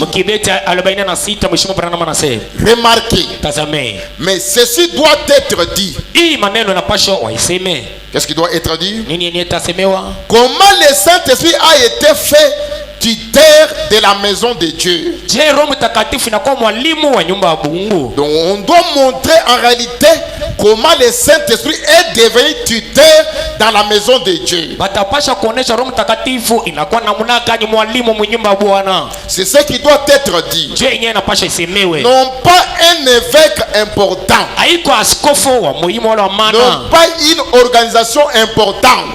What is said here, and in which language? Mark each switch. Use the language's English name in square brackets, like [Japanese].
[Swahili] Mkibeti 46 mheshimiwa Branham anasema. [French] Remarquez. [Swahili] Tazame. [French] Mais ceci doit être dit. [Swahili] Hii maneno yanapashwa waiseme. [French] Qu'est-ce qui doit être dit? [Swahili] Nini yenye itasemewa? [French] Comment le Saint-Esprit a été fait tuteur de la maison de Dieu? [Swahili] Je, Roho Mtakatifu inakuwa mwalimu wa nyumba ya Mungu. [French] Donc on doit montrer en réalité comment le Saint-Esprit est devenu tuteur dans la maison de Dieu. [Swahili] Batapasha kuonesha Roho Mtakatifu inakuwa namna gani mwalimu mwa nyumba ya Bwana. [French] C'est ce qui doit être dit. [Swahili] Je, yenyewe inapasha isemewe. [French] Non pas un évêque important. [Swahili] Haiko askofu wa muhimu wala wa maana. [French] Non pas une organisation importante.